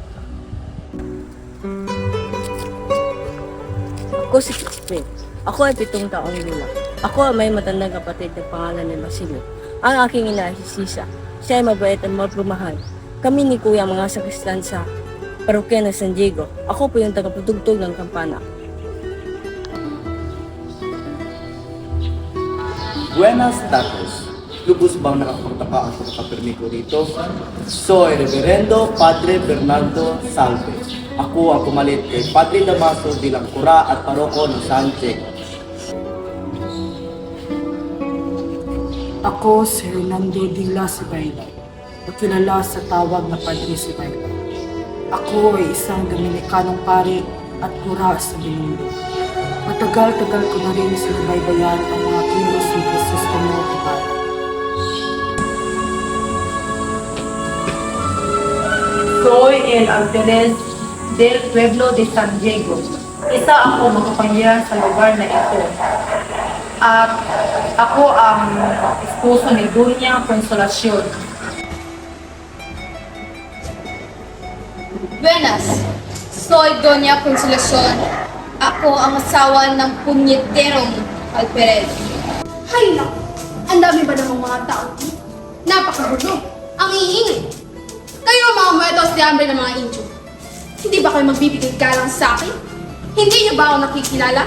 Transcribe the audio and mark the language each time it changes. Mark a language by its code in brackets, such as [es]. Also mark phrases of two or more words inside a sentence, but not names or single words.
[tl] Ako si Crispin. Ako ay 7 taong gulang. Ako ay may matandang kapatid na pangalan ni Basilio. Ang aking ina ay si Sisa. Siya ay mabait at magpumahal. Kami ni Kuya mga sakristan sa parokya ng San Diego. Ako po yung tagapatugtog ng kampana. [es] Buenas tardes. [tl] Lubos bang nakapagtaka ang pagkakapirmi ko dito? [es] Soy Reverendo Padre Bernardo Salve. [tl] Ako ang kumalit kay Padre Damaso bilang kura at paroko ng San Diego. Ako si Hernando Dila Sibayla, nakilala sa tawag na Padre Sibayla. Ako ay isang Dominikanong pari at kura sa Binondo. Matagal-tagal ko na rin sinubaybayan ang mga kilos ni Crisostomo Ibarra. [es] Soy el alcalde del pueblo de San Diego. [tl] Isa ako makapangyarihan sa lugar na ito. At ako ang esposo ni Doña Consolacion. [es] Buenas, soy Doña Consolacion. [tl] Ako ang asawa ng punyetterong Alperes. Hay naku! Ang dami ba namang mga tao? Napakagulo! Ang iingay! Kayo mga [es] muertos de hambre [tl] ng mga incho. Hindi ba kayo magbibigay galang sa akin? Hindi niyo ba ako nakikilala?